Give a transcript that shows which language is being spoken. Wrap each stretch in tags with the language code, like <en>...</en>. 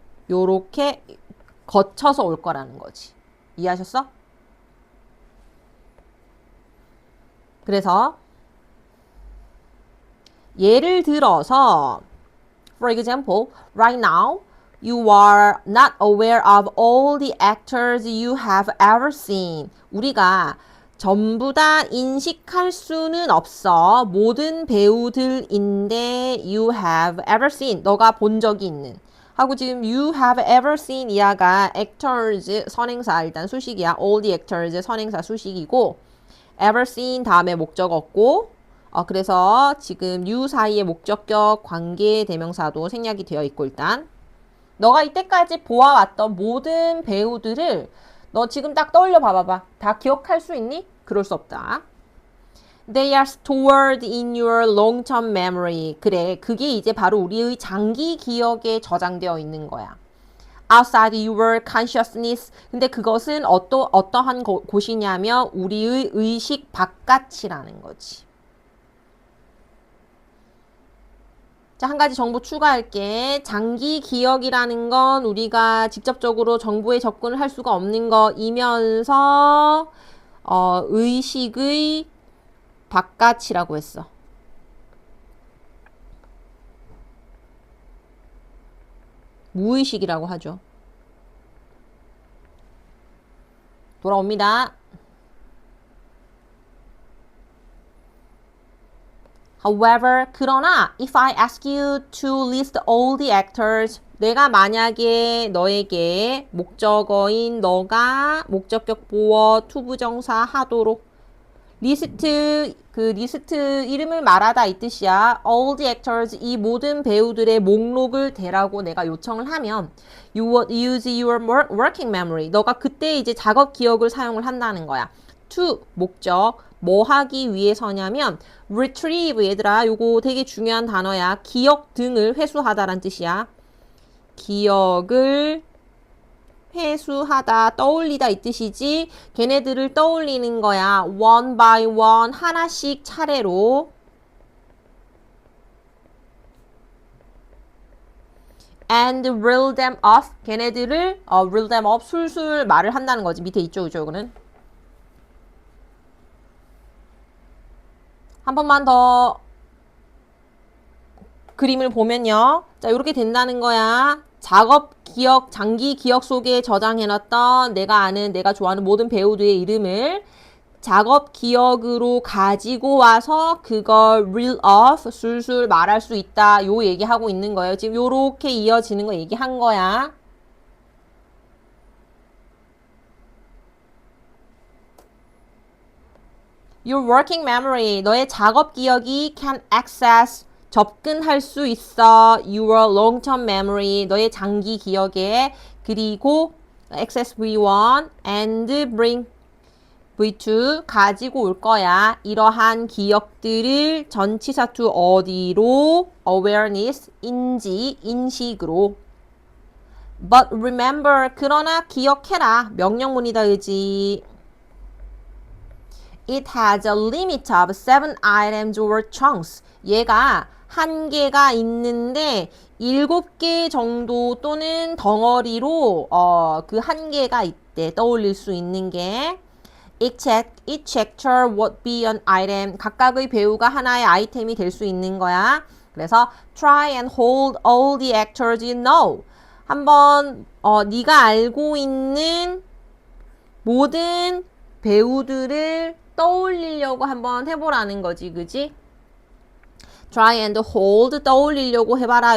<ko>요렇게 거쳐서 올 거라는 거지. 이해하셨어? 그래서 예를 들어서</ko> <en>for example, right now you are not aware of all the actors you have ever seen.</en> <ko>우리가 전부 다 인식할 수는 없어. 모든 배우들인데</ko> <en>you have ever seen.</en> <ko>너가 본 적이 있는. 하고 지금</ko> <en>you have ever seen</en> <ko>이하가 actors 선행사 일단 수식이야.</ko> <en>all the actors</en> <ko>선행사 수식이고 ever seen 다음에 목적었고 그래서 지금 you 사이에 목적격 관계 대명사도 생략이 되어 있고 일단 너가 이때까지 보아왔던 모든 배우들을 너 지금 딱 떠올려 봐봐봐. 다 기억할 수 있니? 그럴 수 없다.</ko> <en>They are stored in your long-term memory.</en> <ko>그래, 그게 이제 바로 우리의 장기 기억에 저장되어 있는 거야.</ko> <en>Outside your consciousness.</en> <ko>근데 그것은 어떠한 곳이냐면 우리의 의식 바깥이라는 거지. 자, 한 가지 정보 추가할게. 장기 기억이라는 건 우리가 직접적으로 정보에 접근을 할 수가 없는 거이면서 의식의 바깥이라고 했어. 무의식이라고 하죠. 돌아옵니다. However, 그러나</ko> <en>if I ask you to list all the actors,</en> <ko>내가 만약에 너에게 목적어인 너가 목적격 보어 투부정사 하도록 리스트 리스트 이름을 말하다 이 뜻이야.</ko> <en>All the actors</en> <ko>이 모든 배우들의 목록을 대라고 내가 요청을 하면</ko> <en>you would use your working memory.</en> <ko>너가 그때 이제 작업 기억을 사용을 한다는 거야. to 목적 뭐 하기 위해서냐면 retrieve 얘들아 요거 되게 중요한 단어야. 기억 등을 회수하다란 뜻이야. 기억을 회수하다, 떠올리다 이 뜻이지. 걔네들을 떠올리는 거야.</ko> <en>one by one,</en> <ko>하나씩 차례로.</ko> <en>and reel them off.</en> <ko>걔네들을 reel them off, 술술 말을 한다는 거지. 밑에 있죠, 그죠, 이거는. 한 번만 더 그림을 보면요. 자, 이렇게 된다는 거야. 작업 기억, 장기 기억 속에 저장해놨던 내가 아는, 내가 좋아하는 모든 배우들의 이름을 작업 기억으로 가지고 와서 그걸 reel off, 술술 말할 수 있다. 요 얘기하고 있는 거예요. 지금 요렇게 이어지는 거 얘기한 거야.</ko> <en>Your working memory,</en> <ko>너의 작업 기억이</ko> <en>can access,</en> <ko>접근할 수 있어.</ko> <en>Your long-term memory,</en> <ko>너의 장기 기억에. 그리고 access V1 and bring V2 가지고 올 거야. 이러한 기억들을 전치사 to 어디로? awareness, 인지, 인식으로.</ko> <en>But remember,</en> <ko>그러나 기억해라. 명령문이다, 그지?</ko> <en>It has a limit of 7 items or chunks.</en> <ko>얘가 한계가 있는데 7개 정도 또는 덩어리로 그 한계가 있대. 떠올릴 수 있는 게.</ko> <en>Each actor would be an item.</en> <ko>각각의 배우가 하나의 아이템이 될 수 있는 거야.</ko> <en>그래서 try and hold all the actors you know.</en> <ko>한번 네가 알고 있는 모든 배우들을 떠올리려고 한번 해보라는 거지, 그지?</ko> <en>Try and hold,</en> <ko>떠올리려고 해봐라.</ko>